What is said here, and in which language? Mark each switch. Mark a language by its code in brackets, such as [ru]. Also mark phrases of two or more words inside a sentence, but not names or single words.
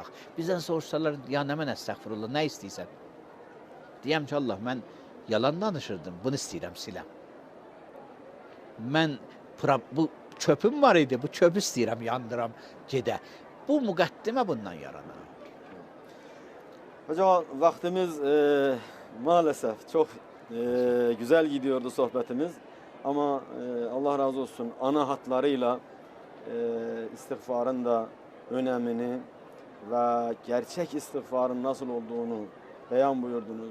[az] Bizdən soruşsalar, ya nə mən əstəğfirullah, nə istəyirsən? Deyəm ki, Allah, mən yalan danışırdım, bunu istəyirəm siləm. Mən bu çöpüm var idi, bu çöpü istəyirəm yandıram, gedə. Bu müqəddimə bundan yaranar. [tr] Hocam vaktimiz maalesef çok güzel gidiyordu sohbetimiz. Ama Allah razı olsun ana hatlarıyla istiğfarın da önemini ve gerçek istiğfarın nasıl olduğunu beyan buyurdunuz.